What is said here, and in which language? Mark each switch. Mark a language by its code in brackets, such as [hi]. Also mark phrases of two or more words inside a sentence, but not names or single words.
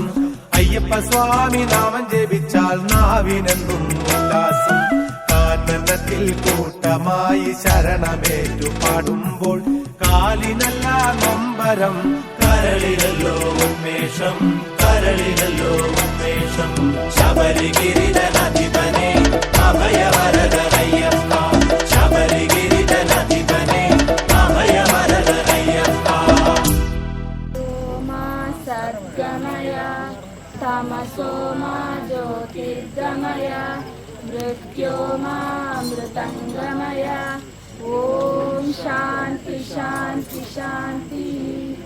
[ml] അയ്യപ്പ സ്വാമി നാമം ജപിച്ചാൽ നാവിനെന്നും ഉല്ലാസം കാനനത്തിൽ കൂട്ടമായി ശരണമേറ്റു പാടുമ്പോൾ കാലിനല്ല നൊമ്പരം കരളിലല്ലോ ഉന്മേഷം കരളിലല്ലോ ഉന്മേഷം ശബരിഗിരിധനധിപനെ അഭയവരദനയ്യപ്പ ശബരിഗിരിധനധിപനെ അഭയവരദനയ്യപ്പ [sa] सोमा सद्गमय तमसो मा ज्योतिर्गमय मृत्योमामृतङ्गमय ॐ शान्ति शान्ति शान्ति